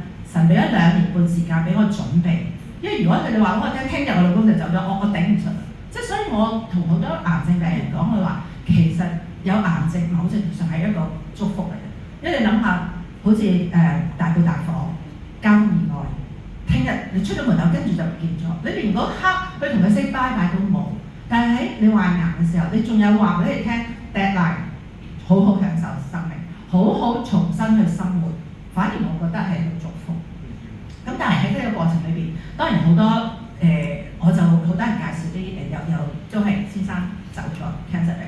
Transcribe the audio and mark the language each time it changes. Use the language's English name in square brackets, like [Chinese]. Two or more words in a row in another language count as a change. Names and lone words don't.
[Cantonese] 神俾咗2年半時間俾我準備，因為如果佢哋話我聽日我老公就走咗，我頂唔順。即係所以我同好多癌症病人講，佢話其實有癌症某程度上係一個祝福嚟嘅，因為你諗下，好似大埔大火、交通意外，聽日你出咗門口跟住就唔見咗，你連嗰刻去同佢 [English] say bye bye [Cantonese] 都冇。但係喺你患癌嘅時候，你仲有話俾你聽 deadline， 好好享受生命，好好重新去生活。反而我覺得係一個祝福。咁但係喺呢個過程裏邊，當然好多我就好多人介紹啲又都係先生走咗 cancer 病。